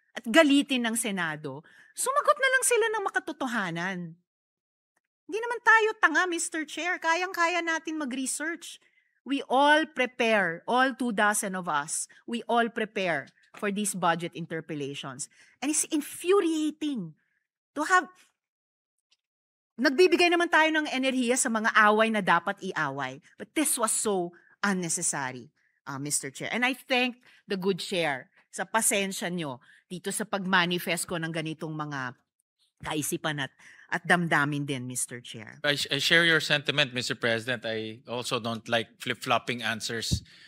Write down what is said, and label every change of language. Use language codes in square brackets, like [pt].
[tl] at galitin ng Senado, sumagot na lang sila ng makatotohanan. Hindi naman tayo tanga, Mr. Chair. Kayang-kaya natin mag-research. [en] We all prepare, all 24 of us, we all prepare for these budget interpellations. And it's infuriating to have... [tl] Nagbibigay naman tayo ng enerhiya sa mga away na dapat iaway. [en] But this was so unnecessary, Mr. Chair. And I thank the good chair [tl] sa pasensya nyo dito sa pag-manifest ko ng ganitong mga kaisipan at damdamin din, Mr. [en] Chair. I share your sentiment, Mr. President. I also don't like flip-flopping answers.